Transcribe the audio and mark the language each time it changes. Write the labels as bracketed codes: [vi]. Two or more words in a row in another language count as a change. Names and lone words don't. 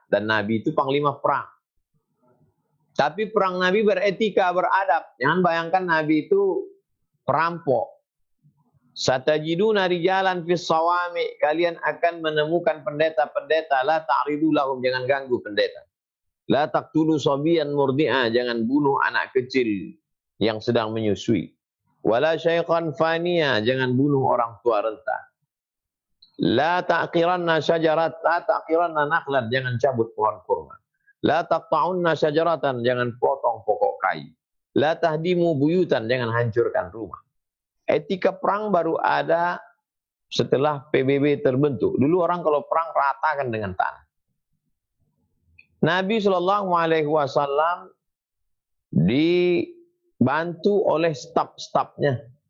[id] Dan Nabi itu panglima perang. Tapi perang Nabi beretika, beradab. Jangan bayangkan Nabi itu perampok. [ar] ستجدون رجالا في الصوامع. [id] Kalian akan menemukan pendeta-pendeta. [ar] لا تعرضوا لهم. [id] Jangan ganggu pendeta. [ar] لا تقتلوا صبيا مرضعا. [id] Jangan bunuh anak kecil yang sedang menyusui. [ar] ولا شيخا فانيا, [id] jangan bunuh orang tua renta. [ar] لا تعقرن شجرة لا تعقرن نخلا, [id] jangan cabut pohon kurma. [ar] لا تقطعن شجرة, [id] jangan potong pokok kayu. [ar] لا تهدموا بيوتا, [id] jangan hancurkan rumah. Etika perang baru ada setelah PBB terbentuk. Dulu orang kalau perang ratakan dengan tanah. Nabi SAW dibantu oleh staf-stafnya.